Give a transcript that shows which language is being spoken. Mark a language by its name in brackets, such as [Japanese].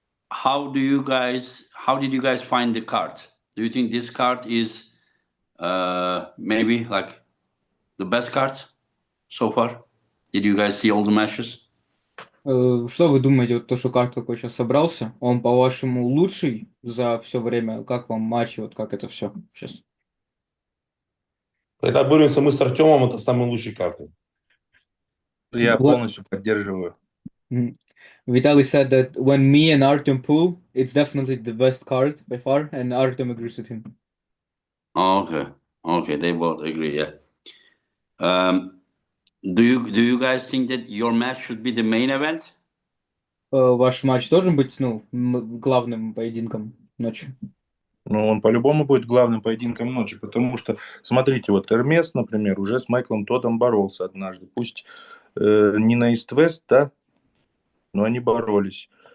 [English] How did you guys find the card? Do you think this card is maybe like the best card so far? Did you guys see all the matches? [Russian] Что вы думаете, вот то, что карт какой сейчас собрался, он, по-вашему, лучший за все время? Как вам матчи, вот как это все сейчас? Когда боремся мы с Артемом, это самые лучшие карты. Я полностью поддерживаю. [English] Vitaly said that when me and Artyom pull, it's definitely the best card by far, and Artyom agrees with him. Oh, okay, they both agree, yeah. Do you guys think that your match should be the main event? [Russian] Ваш матч должен быть, ну, главным поединком ночи? Ну, он по-любому будет главным поединком ночи, потому что, смотрите, вот Эрмес, например, уже с Майклом Тодом боролся однажды. Пусть не на Ист-Вест, да, но они боролись.